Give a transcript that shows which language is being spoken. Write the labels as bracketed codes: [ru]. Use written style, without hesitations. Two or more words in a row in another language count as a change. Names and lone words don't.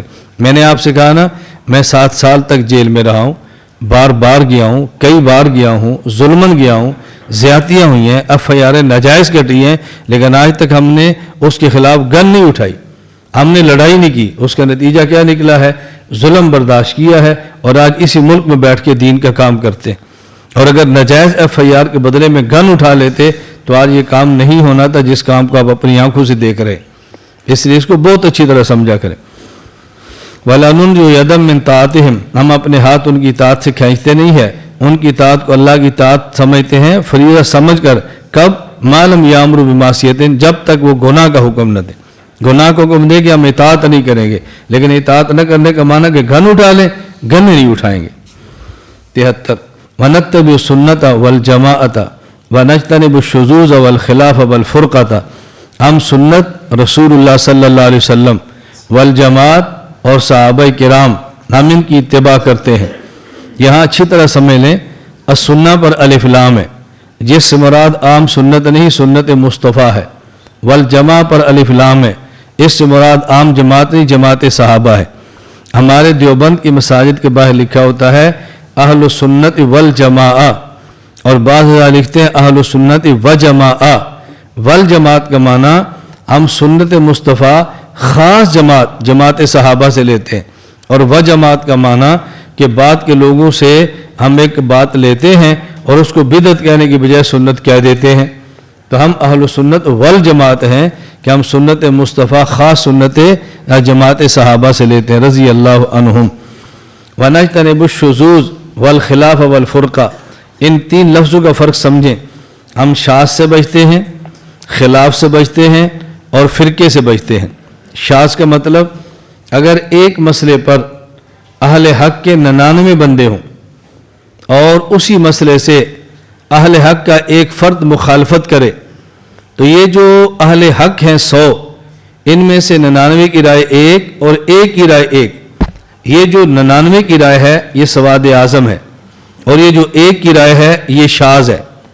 [ur] میں نے آپ سے کہا نا، میں 7 سال تک جیل میں رہا ہوں، بار بار گیا ہوں، کئی بار گیا ہوں، ظلمن گیا ہوں، زیادتیاں ہوئی ہیں، FIR ناجائز کٹی ہیں، لیکن آج تک ہم نے اس کے خلاف گن نہیں اٹھائی، ہم نے لڑائی نہیں کی۔ اس کا نتیجہ کیا نکلا ہے؟ ظلم برداشت کیا ہے، اور آج اسی ملک میں بیٹھ کے دین کا کام کرتے ہیں۔ اور اگر ناجائز FIR کے بدلے میں گن اٹھا لیتے تو آج یہ کام نہیں ہونا تھا جس کام کو آپ اپنی آنکھوں سے دیکھ رہے۔ اس لیے اس کو بہت اچھی طرح سمجھا کریں۔ [ar] وَلَا نُنْزِعُ يَدًا مِّن طَاعَتِهِمْ، [ur] ہم اپنے ہاتھ ان کی اطاعت سے کھینچتے نہیں ہیں، ان کی اطاعت کو اللہ کی اطاعت سمجھتے ہیں، فریضہ سمجھ کر۔ [ar] کب؟ ما لم يأمر بمعصية, [ur] جب تک وہ گناہ کا حکم نہ دے. گناہ کو حکم دے کہ ہم اطاعت نہیں کریں گے، لیکن اطاعت نہ کرنے کا معنی کہ گن اٹھا لیں، گن نہیں اٹھائیں گے. 73 [ar] ونتبع السنة والجماعة ونجتنب الشذوذ والخلاف والفرقة, [ur] ہم سنت رسول اللہ [ar] صلی اللہ علیہ وسلم [ur] والجماعت اور صحابۂ کرام ہم ان کی اتباع کرتے ہیں. یہاں اچھی طرح سمجھ لیں، السنہ پر الف لام ہے، جس سے مراد عام سنت نہیں سنت مصطفیٰ ہے. والجماعہ پر الف لام ہے، اس سے مراد عام جماعت نہیں جماعت صحابہ ہے. ہمارے دیوبند کی مساجد کے باہر لکھا ہوتا ہے اہل السنۃ والجماعۃ، اور بعض لکھتے ہیں اہل السنۃ و جماعۃ. والجماعت کا معنی ہم سنت مصطفیٰ خاص جماعت جماعت صحابہ سے لیتے ہیں، اور و جماعت کا معنی کہ بعد کے لوگوں سے ہم ایک بات لیتے ہیں اور اس کو بدعت کہنے کی بجائے سنت کہہ دیتے ہیں. تو ہم اہل السنت والجماعت ہیں کہ ہم سنت مصطفیٰ خاص سنت جماعت صحابہ سے لیتے ہیں [ar] رضی اللہ عنہم. ونجتنب الشذوذ والخلاف والفرقة, [ur] ان تین لفظوں کا فرق سمجھیں. ہم شاذ سے بچتے ہیں، خلاف سے بچتے ہیں اور فرقے سے بچتے ہیں. شاذ کا مطلب اگر ایک مسئلے پر اہل حق کے 99 بندے ہوں اور اسی مسئلے سے اہل حق کا ایک فرد مخالفت کرے، تو یہ جو اہل حق ہیں 100، ان میں سے 99 کی رائے ایک اور ایک کی رائے ایک، یہ جو 99 کی رائے ہے یہ سواد اعظم ہے، اور یہ جو ایک کی رائے ہے یہ شاذ ہے.